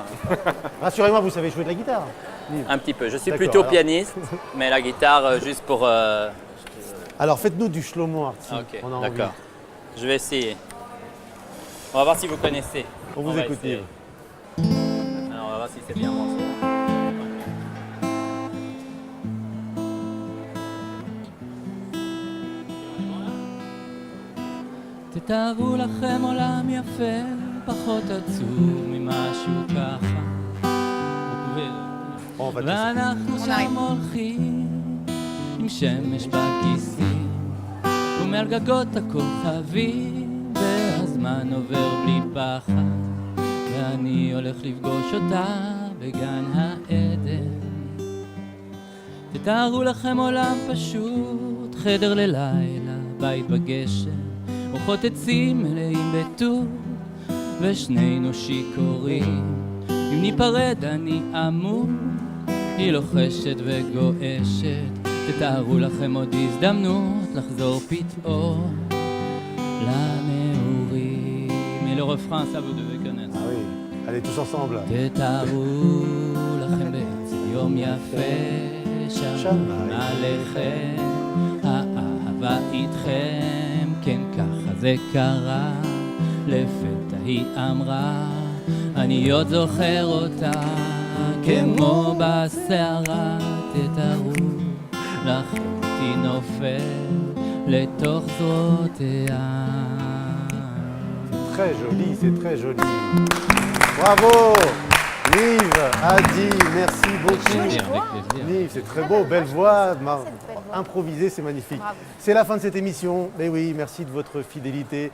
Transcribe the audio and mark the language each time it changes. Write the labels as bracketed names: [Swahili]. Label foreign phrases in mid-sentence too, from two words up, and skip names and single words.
[French] Rassurez-moi, vous savez jouer de la guitare, Nive. Un petit peu. Je suis D'accord, plutôt alors. pianiste, mais la guitare juste pour. Alors faites-nous du Shlomarty. Ok, On a envie. d'accord. Je vais essayer. On va voir si vous connaissez. On vous va écoute, essayer. Nive. Alors, on va voir si c'est bien morceau. [Hebrew] תתארו לכם עולם יפה, פחות עצוב ממשהו ככה. [French] On va [Hebrew] ואנחנו שם הולכים עם שמש בכיסים ומעל גגות הכוכבים והזמן עובר בלי פחד ואני הולך לפגוש אותה בגן העדן. תתארו לכם עולם פשוט, חדר ללילה, בית בגשם, רוחות עצים מלאים בטוב ושנינו שיכורים. אם ניפרד אני אמור, היא לוחשת וגועשת. תתארו לכם עוד הזדמנות לחזור פתאום לנעורים. [French] Et le refrain, ça vous devez connaître. Ah oui, allez tous ensemble. [Hebrew] תתארו לכם באיזה יום יפה, שמיים עליכם, האהבה איתכם, כן ככה זה קרה, לפתע היא אמרה, אני עוד זוכר אותה, כמו בסערה, תתארו לכם אותי נופל לתוך זרועותיה. [French] Très joli, c'est très joli. Bravo Nive, Adi, merci beaucoup. Avec plaisir. Nive, c'est très beau, belle voix, Cette belle voix. improvisée, c'est magnifique. Bravo. C'est la fin de cette émission. Mais oui, merci de votre fidélité.